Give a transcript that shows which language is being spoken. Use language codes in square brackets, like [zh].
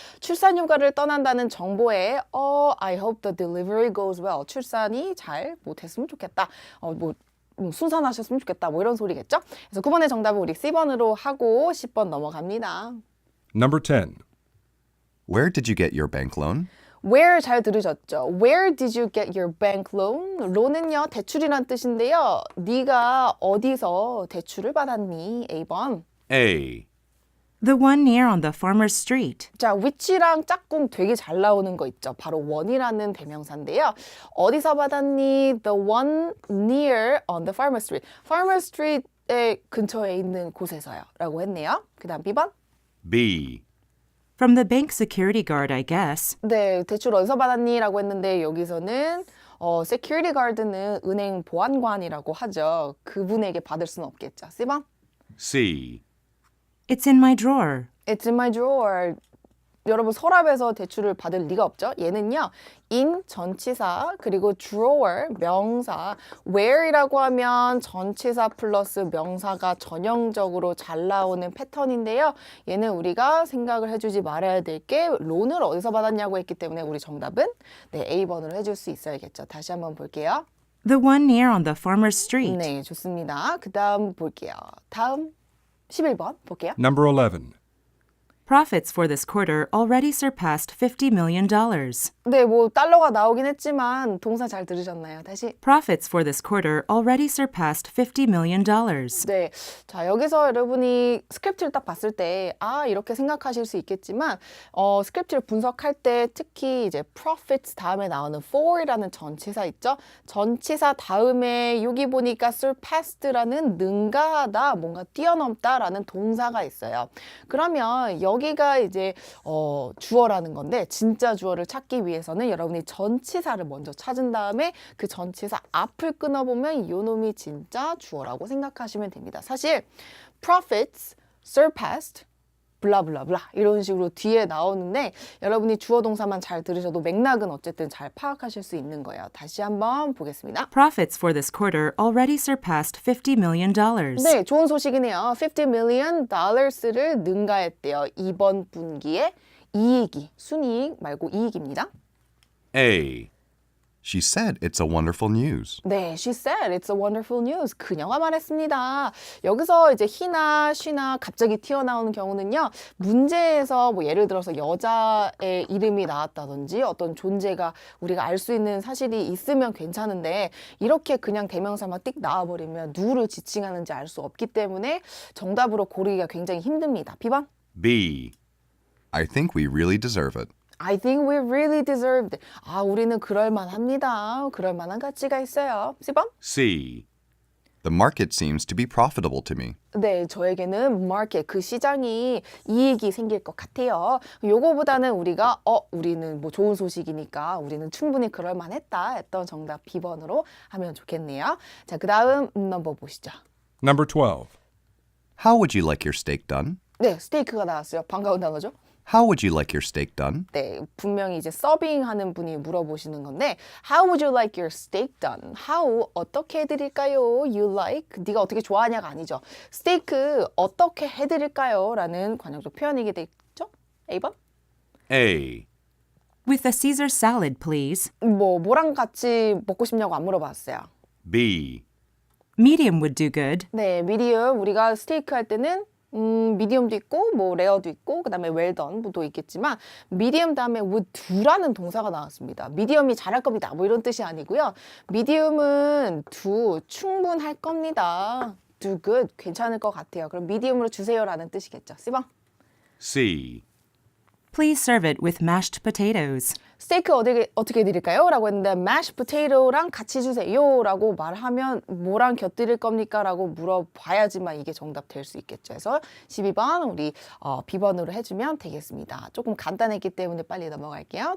[ko] 출산 휴가를 떠난다는 정보에 [en] I hope the delivery goes well. [ko] 출산이 잘 못했으면 좋겠다. 순산하셨으면 좋겠다. 뭐 이런 소리겠죠? 그래서 9번의 정답은 우리 C번으로 하고 10번 넘어갑니다. [en] Number 10. Where did you get your bank loan? [ko] Where 잘 들으셨죠? [en] Where did you get your bank loan? [ko] loan은요 대출이란 뜻인데요. 네가 어디서 대출을 받았니? A번. [en] A. The one near on the farmer's street. [ko] 자, which랑 짝꿍 되게 잘 나오는 거 있죠. 바로 one이라는 대명사인데요. 어디서 받았니? [en] The one near on the farmer's street. [ko] farmer's street의 근처에 있는 곳에서요. 라고 했네요. 그 다음 B번. [en] B. From the bank security guard, I guess. [ko] 네, 대출 어디서 받았니? 라고 했는데 여기서는 security guard는 은행 보안관이라고 하죠. 그분에게 받을 수는 없겠죠. C번. [en] C. It's in my drawer. It's in my drawer. [ko] 여러분 서랍에서 대출을 받을 리가 없죠. 얘는요. in 전치사 그리고 drawer 명사 where이라고 하면 전치사 플러스 명사가 전형적으로 잘 나오는 패턴인데요. 얘는 우리가 생각을 해주지 말아야 될 게 론을 어디서 받았냐고 했기 때문에 우리 정답은 네, A번으로 해줄 수 있어야겠죠. 다시 한번 볼게요. [en] The one near on the farmer's street. [ko] 네, 좋습니다. 그 다음 볼게요. 다음 11번 볼게요. [en] Number 11. Profits for this quarter already surpassed $50 million. [ko] 네, 뭐 달러가 나오긴 했지만 동사 잘 들으셨나요? 다시. [en] Profits for this quarter already surpassed $50 million. [ko] 네, 자 여기서 여러분이 스크립트를 딱 봤을 때 이렇게 생각하실 수 있겠지만 스크립트를 분석할 때 특히 이제 profits 다음에 나오는 for이라는 전치사 있죠? 전치사 다음에 여기 보니까 surpassed라는 능가하다, 뭔가 뛰어넘다라는 동사가 있어요. 그러면 여기가 이제 주어라는 건데 진짜 주어를 찾기 위해서는 여러분이 전치사를 먼저 찾은 다음에 그 전치사 앞을 끊어보면 요 놈이 진짜 주어라고 생각하시면 됩니다. 사실 profits, surpassed, 블라블라블라 이런 식으로 뒤에 나오는데 여러분이 주어 동사만 잘 들으셔도 맥락은 어쨌든 잘 파악하실 수 있는 거예요. 다시 한번 보겠습니다. Profits for this quarter already surpassed $50 million. 네, 좋은 소식이네요. $50 million 를 능가했대요. 이번 분기에 이익이, 순이익 말고 이익입니다. [en] A. She said it's a wonderful news. 네, she said it's a wonderful news. [ko] 그녀가 말했습니다. 여기서 이제 he나 she나 갑자기 튀어나오는 경우는요. 문제에서 뭐 예를 들어서 여자의 이름이 나왔다든지 어떤 존재가 우리가 알 수 있는 사실이 있으면 괜찮은데 이렇게 그냥 대명사만 띡 나와버리면 누구를 지칭하는지 알 수 없기 때문에 정답으로 고르기가 굉장히 힘듭니다. B번. [en] B. I think we really deserve it. I think we really deserved. [ko] 우리는 그럴만합니다. 그럴만한 가치가 있어요. C번? [en] C. The market seems to be profitable to me. [ko] 네, 저에게는 마켓, 그 시장이 이익이 생길 것 같아요. 요거보다는 우리가 우리는 뭐 좋은 소식이니까 우리는 충분히 그럴만했다 했던 정답 B번으로 하면 좋겠네요. 자, 그 다음 넘버 보시죠. [en] Number 12. How would you like your steak done? [ko] 네, 스테이크가 나왔어요. 반가운 단어죠. [en] How would you like your steak done? [ko] 네, 분명히 이제 서빙하는 분이 물어보시는 건데 [en] How would you like your steak done? [ko] How, 어떻게 해드릴까요? You like, 네가 어떻게 좋아하냐가 아니죠. 스테이크 어떻게 해드릴까요? 라는 관용적 표현이게 되죠. A번? [en] A. With a Caesar salad, please. [ko] 뭐랑 같이 먹고 싶냐고 안 물어봤어요. [en] B. Medium would do good. [ko] 네, 미디엄 우리가 스테이크 할 때는 미디엄도 있고 뭐 레어도 있고 그다음에 웰던도 있겠지만 미디엄 다음에 would do라는 동사가 나왔습니다. 미디엄이 잘할 겁니다. 뭐 이런 뜻이 아니고요. 미디엄은 do 충분할 겁니다. do good 괜찮을 것 같아요. 그럼 미디엄으로 주세요라는 뜻이겠죠. C번. [en] C. Please serve it with mashed potatoes. [ko] 스테이크 어떻게 해드릴까요? 라고 했는데 mashed potato랑 같이 주세요 라고 말하면 뭐랑 곁들일 겁니까? 라고 물어봐야지만 이게 정답 될 수 있겠죠. 그래서 12번 우리 B번으로 해주면 되겠습니다. 조금 간단했기 때문에 빨리 넘어갈게요.